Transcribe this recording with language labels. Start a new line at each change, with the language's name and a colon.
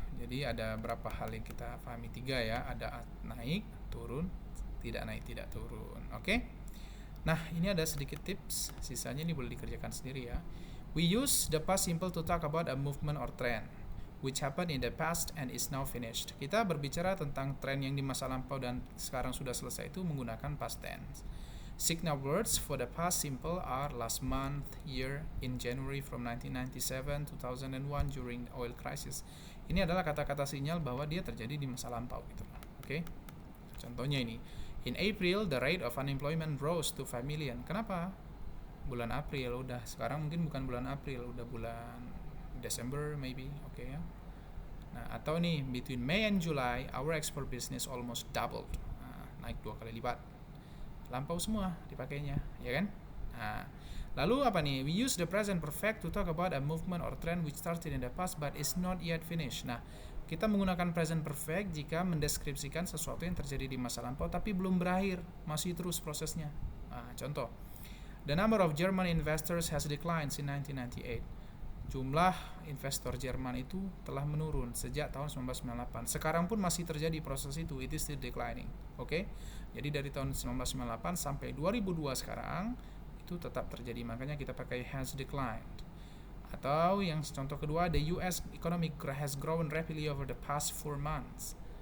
Indonesian: Jadi ada berapa hal yang kita pahami? 3 ya. Ada naik, turun, tidak naik, tidak turun. Oke? Nah, ini ada sedikit tips. Sisanya ini boleh dikerjakan sendiri ya.
English: We use the past simple to talk about a movement or trend which happened in the past and is now finished.
Indonesian: Kita berbicara tentang tren yang di masa lampau dan sekarang sudah selesai itu menggunakan past tense.
English: Signal words for the past simple are last month, year, in January from 1997, 2001 during the oil crisis.
Indonesian: Ini adalah kata-kata sinyal bahwa dia terjadi di masa lampau gitu. Oke. Contohnya ini.
English: In April, the rate of unemployment rose to 5 million.
Indonesian: Kenapa? Bulan April udah. Sekarang mungkin bukan bulan April, udah bulan December maybe. Oke ya. Nah, atau nih
English: between May and July, our export business almost doubled.
Indonesian: Naik 2 kali lipat. Lampau semua dipakainya, ya kan? Nah, lalu apa nih?
English: We use the present perfect to talk about a movement or trend which started in the past but is not yet finished. Nah,
Indonesian: Kita menggunakan present perfect jika mendeskripsikan sesuatu yang terjadi di masa lampau tapi belum berakhir, masih terus prosesnya. Nah, contoh,
English: the number of German investors has declined since 1998.
Indonesian: Jumlah investor Jerman itu telah menurun sejak tahun 1998. Sekarang pun masih terjadi proses itu,
English: it is still declining.
Indonesian: Oke? Jadi dari tahun 1998 sampai 2002 sekarang itu tetap terjadi, makanya kita pakai has declined. Atau yang contoh kedua,
English: the US economy has grown rapidly over the past 4 months.